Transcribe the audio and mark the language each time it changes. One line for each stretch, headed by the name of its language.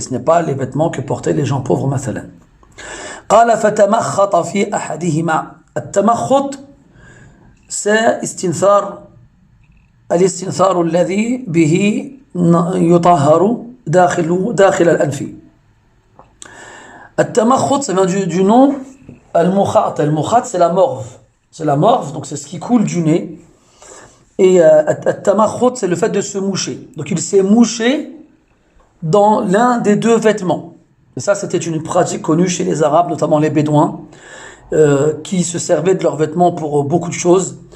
French: Ce n'est pas les vêtements que portaient les gens pauvres,
Arabic: مثلا. قال فتمخط في أحدهما. التمخط c'est الاستنثار الذي به يطهر داخل الأنف.
French: التمخط, ça vient du nom al-mukhat. Al-mukhat, c'est la morve. C'est la morve, donc c'est ce qui coule du nez. Et at-tamakhut, c'est le fait de se moucher. Donc il s'est mouché dans l'un des deux vêtements. Et ça, c'était une pratique connue chez les Arabes, notamment les Bédouins, qui se servaient de leurs vêtements pour beaucoup de choses.